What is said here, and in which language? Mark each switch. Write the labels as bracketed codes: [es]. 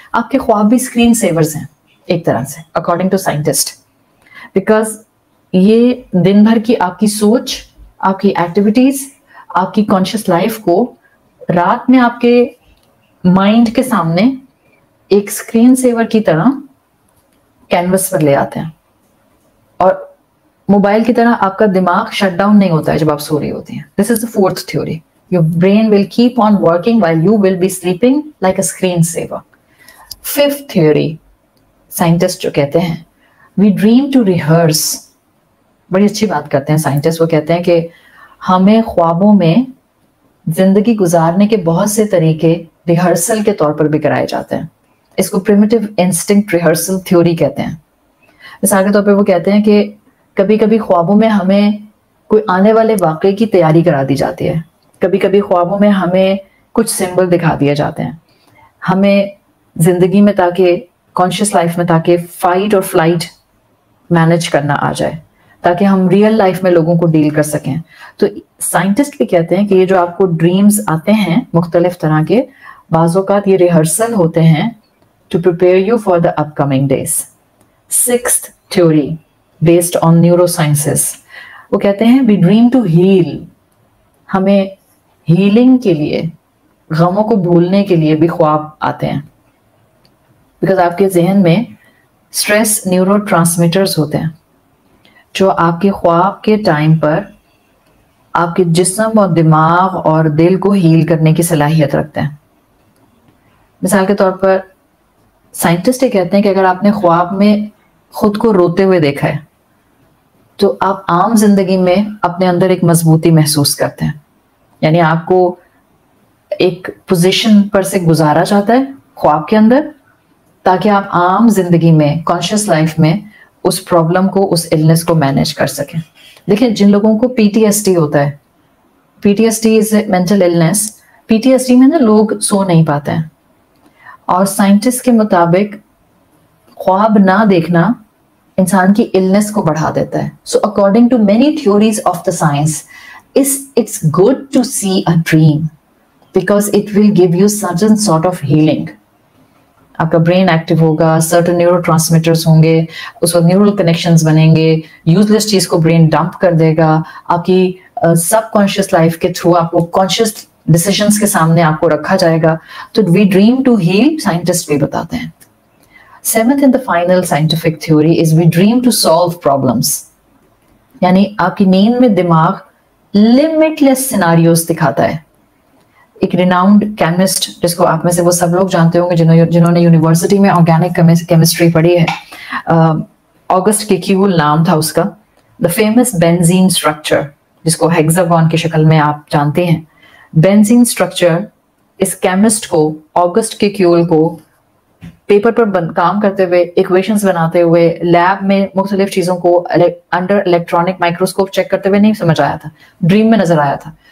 [ur] آپ کے خواب بھی اسکرین سیورز ہیں ایک طرح سے [en] according to scientist, [ur] بیکاز یہ دن بھر کی آپ کی سوچ, آپ کی ایکٹیویٹیز, آپ کی کانشیس لائف کو رات میں آپ کے مائنڈ کے سامنے ایک اسکرین سیور کی طرح کینوس پر لے آتے ہیں. اور موبائل کی طرح آپ کا دماغ شٹ ڈاؤن نہیں ہوتا ہے جب آپ سو رہی ہوتی ہیں. [en] This is the 4th تھیوری. Your brain will keep on working while you will be sleeping like a screensaver. 5th theory, scientists [ur] جو کہتے ہیں [en] we dream to rehearse. [ur] بڑی اچھی بات کرتے ہیں سائنٹسٹ, وہ کہتے ہیں کہ ہمیں خوابوں میں زندگی گزارنے کے بہت سے طریقے ریہرسل کے طور پر بھی کرائے جاتے ہیں. اس کو primitive instinct rehearsal theory کہتے ہیں. مثال کے طور پہ وہ کہتے ہیں کہ کبھی کبھی خوابوں میں ہمیں کوئی آنے والے واقعے کی تیاری کرا دی جاتی ہے. کبھی کبھی خوابوں میں ہمیں کچھ سمبل دکھا دیے جاتے ہیں ہمیں زندگی میں, تاکہ کانشیس لائف میں تاکہ فائٹ اور فلائٹ مینج کرنا آ جائے, تاکہ ہم ریئل لائف میں لوگوں کو ڈیل کر سکیں. تو سائنٹسٹ بھی کہتے ہیں کہ یہ جو آپ کو ڈریمز آتے ہیں مختلف طرح کے, بعض اوقات یہ ریہرسل ہوتے ہیں [en] To prepare you for the upcoming days. 6th theory based on neurosciences, [ur] وہ کہتے ہیں [en] we dream to heal. [ur] ہمیں ہیلنگ کے لیے, غموں کو بھولنے کے لیے بھی خواب آتے ہیں, بیکاز آپ کے ذہن میں اسٹریس نیورو ٹرانسمیٹرز ہوتے ہیں جو آپ کے خواب کے ٹائم پر آپ کے جسم اور دماغ اور دل کو ہیل کرنے کی صلاحیت رکھتے ہیں. مثال کے طور پر سائنٹسٹ یہ کہتے ہیں کہ اگر آپ نے خواب میں خود کو روتے ہوئے دیکھا ہے تو آپ عام زندگی میں اپنے اندر ایک مضبوطی محسوس کرتے ہیں. یعنی آپ کو ایک پوزیشن پر سے گزارا جاتا ہے خواب کے اندر تاکہ آپ عام زندگی میں کانشیس لائف میں اس پرابلم کو, اس النس کو مینیج کر سکیں. دیکھیں جن لوگوں کو PTSD ہوتا ہے, [en] PTSD is a mental illness, [ur] PTSD میں نا لوگ سو نہیں پاتے ہیں, اور سائنٹسٹ کے مطابق خواب نہ دیکھنا انسان کی النس کو بڑھا دیتا ہے. [en] So according to many theories of the science, it's good to see a dream because it will give you certain sort of healing. [ur] آپ کا برین ایکٹیو ہوگا, certain نیورو ٹرانسمیٹرز ہوں گے, اس وقت نیورل کنیکشنز بنیں گے, یوز لیس چیز کو برین ڈمپ کر دے گا, آپ کی سب کانشیس لائف کے تھرو آپ کو کانشیس ڈیسیژنس کے سامنے آپ کو رکھا جائے گا. تو [en] we dream to heal, [ur] scientist بھی بتاتے ہیں. [en] 7th and the final scientific theory is we dream to solve problems. [ur] یعنی آپ کی نیند میں دماغ [en] limitless scenarios [ur] دکھاتا ہے. ایک ریناؤنڈ کیمسٹ جس کو آپ میں سے وہ سب لوگ جانتے ہوں گے جنہوں نے یونیورسٹی میں آرگینک کیمسٹری پڑھی ہے, آگسٹ کیکیول نام تھا اس کا. دا فیمس بینزین اسٹرکچر جس کو ہیگزاگون کی شکل میں آپ جانتے ہیں, بینزین اسٹرکچر اس کیمسٹ کو, آگسٹ کیکیول کو, پیپر پر کام کرتے ہوئے, ایکویشنز بناتے ہوئے, لیب میں مختلف چیزوں کو انڈر الیکٹرانک مائکروسکوپ چیک کرتے ہوئے نہیں سمجھ آیا تھا, ڈریم میں نظر آیا تھا.